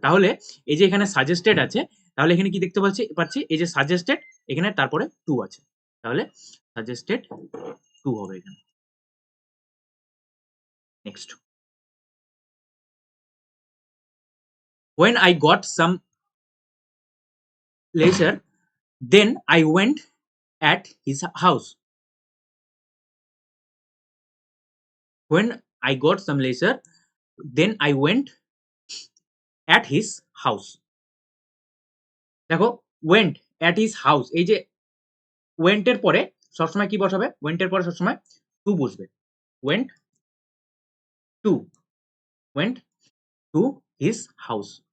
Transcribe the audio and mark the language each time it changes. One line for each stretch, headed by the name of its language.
Bangla: তাহলে এই যে এখানে সাজেস্টেড আছে, তাহলে এখানে কি দেখতে পাচ্ছি এই যে সাজেস্টেড, এখানে তারপরে টু আছে, তাহলে সাজেস্টেড টু হবে এখানে।
English: Next, when I got some leisure, then I went at his house. When I got some leisure, then I went at his house.
Bangla: দেখো
English: went at his house,
Bangla: এই যে went এর পরে সবসময় কি বসাবে? went এর পরে সবসময় টু বসবে।
English: went to, went to his house.